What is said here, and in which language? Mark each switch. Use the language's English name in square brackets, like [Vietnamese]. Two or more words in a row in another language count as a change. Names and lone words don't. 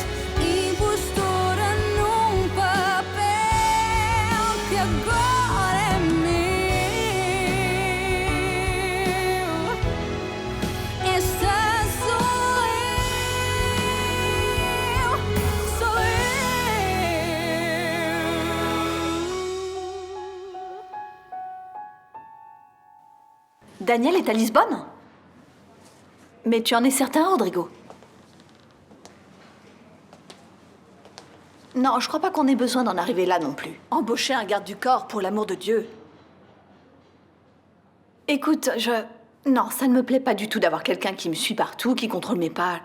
[Portuguese] Impostora num papel que agora é meu. Esta sou eu, sou eu. [French] Daniel est à Lisbonne? Mais tu en es certain, Rodrigo? Non, je crois pas qu'on ait besoin d'en arriver là non plus. Embaucher un garde du corps, pour l'amour de Dieu. Écoute, Non, ça ne me plaît pas du tout d'avoir quelqu'un qui me suit partout, qui contrôle mes pas.